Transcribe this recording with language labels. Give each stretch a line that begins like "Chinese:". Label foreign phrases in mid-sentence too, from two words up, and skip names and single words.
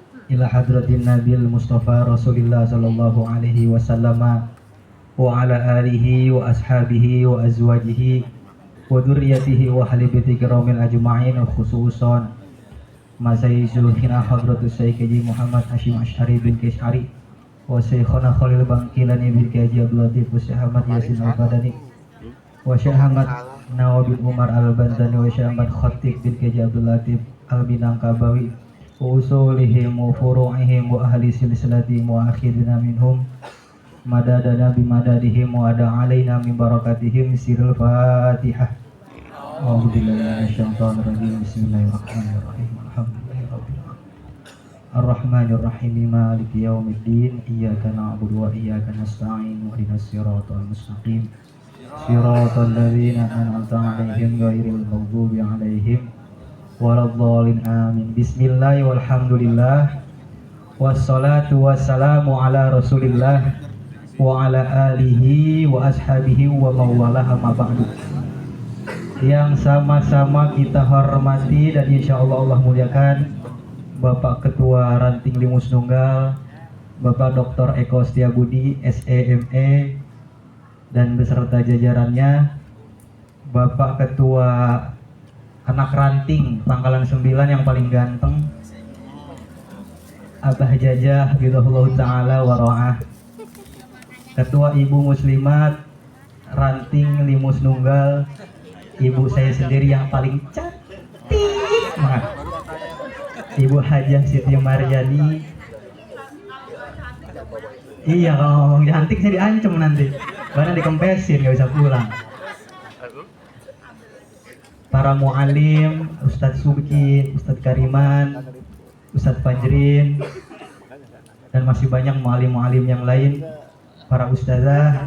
Arabic: إلى حضرة النبي المصطفى رسول الله صلى الله عليه وسلم وعلى آله وأصحابه وأزواجه وذرياته وأهل بيته الكرام أجمعين خصوصا ساداتنا حضرة الشيخ الحاج محمد هاشم أشعري بن كاشعري وشيخنا خليل بنكلاني بن الحاج عبد اللطيف والشيخ أحمد ياسين البداني والشيخ أحمد نووي عمر البنتني والشيخ أحمد خطيب بن الحاج عبد اللطيف المنكابوي وأصولهم وفروعهم وأهل سلسلتهم والآخرين منهم أمدنا بمددهم وأعاد علينا من بركاتهم سر الفاتحة. أعوذ بالله من الشيطان الرجيم. بسم الله الرحمن الرحيم. الحمد لله رب العالمين. الرحمن الرحيم. مالك يوم الدين. إياك نعبد وإياك نستعين. اهدنا الصراط المستقيم. صراط الذين أنعمت عليهم غير المغضوب عليهم ولا الضالين. آمين. بسم الله والحمد لله. والصلاة والسلام على رسول الله وعلى آله وأصحابه ومن والاه أما بعد.
Indonesian: Yang sama-sama kita hormati dan
Arabic: إن شاء الله
Indonesian: Allah muliakan Bapak Ketua Ranting Limus Nunggal, Bapak Dr. Eko Setiabudi SEME dan beserta jajarannya, Bapak Ketua Anak Ranting Pangkalan 9 yang paling ganteng, Abah Jajah Bidullah Ta'ala Wara'ah, Ketua Ibu Muslimat Ranting Limus Nunggal, ibu saya sendiri yang paling cantik banget, Ibu Hajah Siti Maryani. Iya, kalau ngomong cantik saya diancam nanti, karena dikempesin gak bisa pulang. Para mu'alim, Ustadz Subki, Ustadz Kariman, Ustadz Fajrin, dan masih banyak mu'alim-mu'alim yang lain, para ustazah.